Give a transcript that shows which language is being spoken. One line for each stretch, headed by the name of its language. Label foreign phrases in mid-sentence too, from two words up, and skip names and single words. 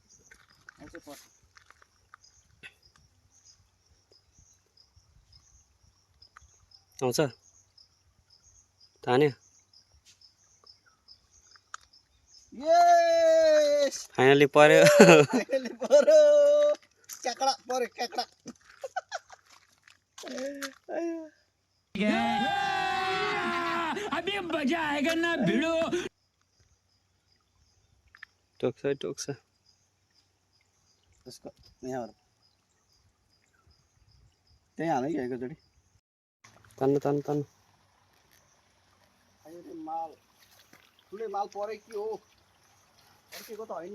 Nepali: आउँछ तान्यो यस फाइनली पर्यो फाइनली पर्यो क्याकडा पर्यो क्याकडा
Hindi: अभी मजा आएगा ना भिड़ो
Nepali: टोक्छ टोक्छ त्यसको यहाँबाट त्यही हाल्नु कि एकैचोटि तान्नु तान्नु तान्नु अहिले माल ठुलै माल परेको के हो अर्केको त होइन